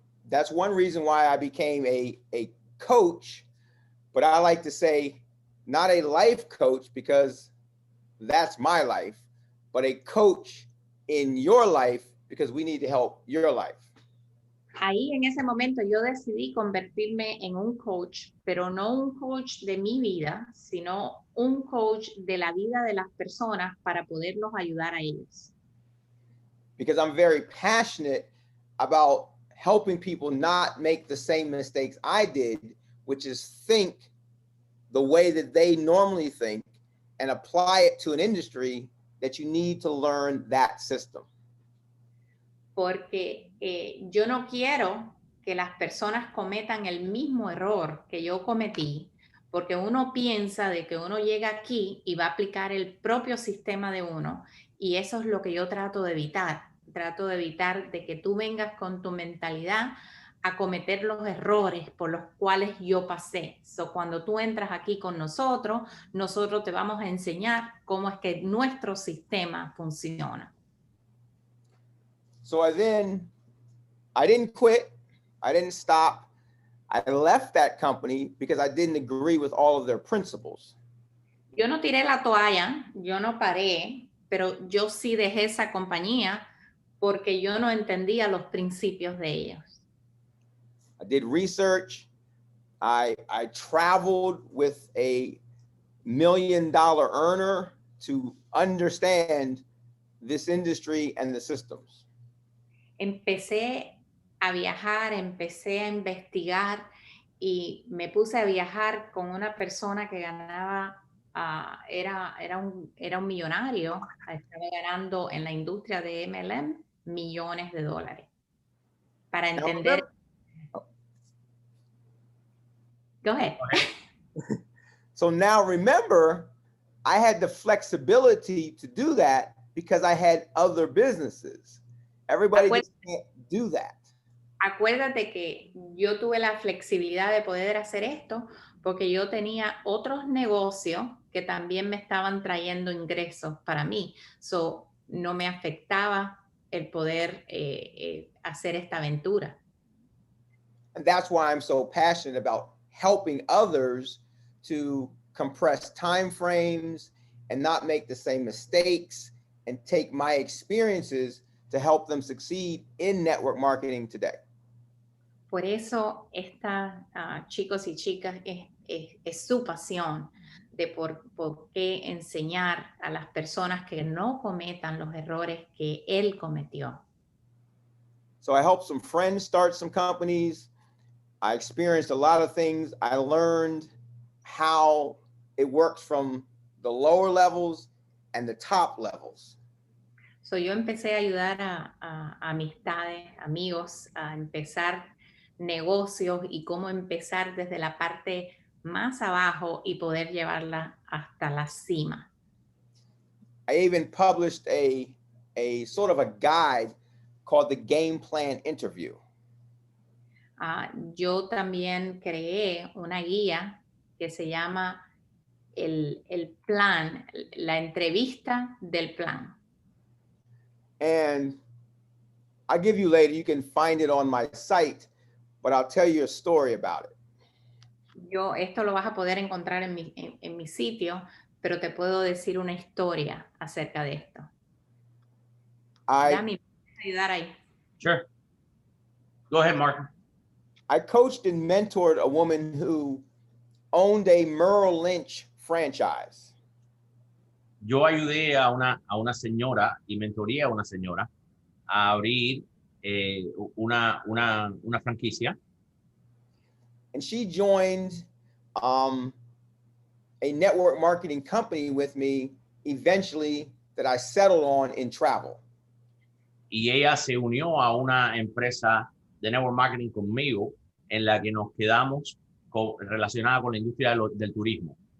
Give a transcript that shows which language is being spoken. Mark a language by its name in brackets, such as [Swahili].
[English] That's one reason why I became a coach, but I like to say not a life coach because that's my life, but a coach in your life because we need to help your life. [Spanish] Ahí en ese momento yo decidí convertirme en un coach, pero no un coach de mi vida, sino un coach de la vida de las personas para poderlos ayudar a ellos. [English] Because I'm very passionate about helping people not make the same mistakes I did, which is think the way that they normally think and apply it to an industry that you need to learn that system. [Spanish] Porque yo no quiero que las personas cometan el mismo error que yo cometí, porque uno piensa de que uno llega aquí y va a aplicar el propio sistema de uno, y eso es lo que yo trato de evitar. Trato de evitar de que tú vengas con tu mentalidad a cometer los errores por los cuales yo pasé. So, cuando tú entras aquí con nosotros, nosotros te vamos a enseñar cómo es que nuestro sistema funciona. [English] So I didn't quit. I didn't stop. I left that company because I didn't agree with all of their principles. [Spanish] Yo no tiré la toalla, yo no paré, pero yo sí dejé esa compañía porque yo no entendía los principios de ellos. [English] I did research. I traveled with a $1 million earner to understand this industry and the systems. [Spanish] Empecé a viajar, empecé a investigar y me puse a viajar con una persona que ganaba, era un millonario, estaba ganando en la industria de MLM millones de dólares. Para entender... [English] Go ahead. So now remember, I had the flexibility to do that because I had other businesses. Everybody just can't do that. [Spanish] Acuérdate que yo tuve la flexibilidad de poder hacer esto porque yo tenía otros negocios que también me estaban trayendo ingresos para mí. So, no me afectaba el poder hacer esta aventura. [English] And that's why I'm so passionate about helping others to compress time frames and not make the same mistakes and take my experiences to help them succeed in network marketing today. [Spanish] Por eso, chicos y chicas, es su pasión de por qué enseñar a las personas que no cometan los errores que él cometió. [English] So I helped some friends start some companies. I experienced a lot of things. I learned how it works from the lower levels and the top levels. [Spanish] So yo empecé a ayudar a amistades, amigos, a empezar negocios y cómo empezar desde la parte más abajo y poder llevarla hasta la cima. [English] I even published a sort of a guide called the Game Plan Interview. [Spanish] Yo también creé una guía que se llama el plan, la entrevista del plan. [English] And I'll give you later. You can find it on my site, but I'll tell you a story about it. [Spanish] Esto lo vas a poder encontrar en mi sitio, pero te puedo decir una historia acerca de esto. Dami, ¿puedes ayudar ahí? [English] Sure. Go ahead, Mark. I coached and mentored a woman who owned a Merrill Lynch franchise. [Spanish] Yo ayudé a una señora y mentoreé a una señora a abrir una franquicia. [English] And she joined a network marketing company with me eventually that I settled on in travel. [Spanish] Y ella se unió a una empresa de network marketing conmigo en la que nos quedamos relacionada con la industria del turismo.